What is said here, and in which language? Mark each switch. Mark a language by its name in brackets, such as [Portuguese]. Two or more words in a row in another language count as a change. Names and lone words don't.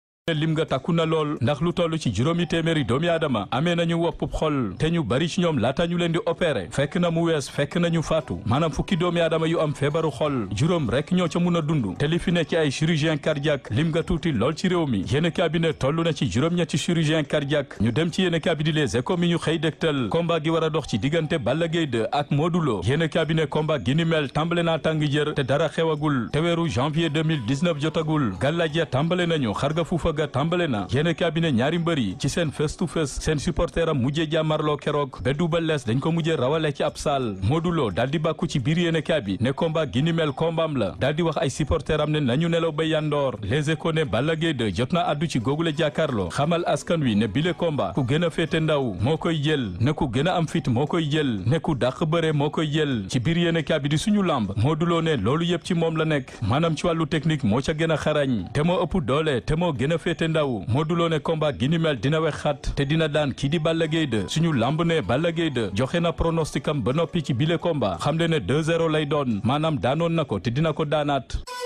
[Wolof] lim nga takku na lool ndax lu toll ci juróomi téeméeri doomi aadama amee nañu woppub xol te ñu bari ci ñoom laata ñu leen di opéré fekk na mu wees fekk nañu faatu maanaam fukki doomi aadama yu am feebaru xol juróom rek ñoo ca mun a dund te li fi ne ci ay [French] chirurgien cardiaque [Wolof] lim nga tuuti lool ci réew mi yéen cabinet toll na ci juróom-ñetti [French] chirurgien cardiaque [Wolof] ñu dem ci yéen cabinet [French] les échos [Wolof] mi ñu xëy dégtal combat gi war a dox ci diggante Balla Gaye 2 ak Modou Lo yéen cabinet combat gi ni mel tàmbale naa tàng jër te dara xewagul te weeru janvier 2019 jotagul gàllaaj ya tàmbale nañu xarga fuufa ga tàmbale na yéen cabinet ñaari mbër yi ci seen [English] face to face [Wolof] seen supporter am mujjee jàmmarloo keroog ba Double Less dañ ko mujjee rawale ci ab saal Modou Lo daal di bàkku ci biir yéen cabinet ne combat gi ni mel combaam la daal di wax ay supporter am ne nañu nelaw ba yandoor [French] les échos [Wolof] ne Balla Gaye 2 jot na addu ci googule jàkkaarloo xamal askan wi ne bile combat ku gën a féete ndaw moo koy jël ne ku gën a am fit moo koy jël ne ku dàq bëre moo koy jël ci biir yéen cabinet di suñu lamb Modou Lo ne loolu yëpp ci moom la nekk maanaam ci wàllu technique moo ca gën a xarañ te moo ëpp doole te moo gën a féete ndaw Modou Lo ne combat gi ni mel dina wex xat te dina daan kii di Balla Gaye 2 suñu lamb ne Balla Gaye 2 joxe na pronosticam ba noppi ci bile combat xam le ne 2-0 lay doon maanaam daanoon na ko te dina ko daanaat.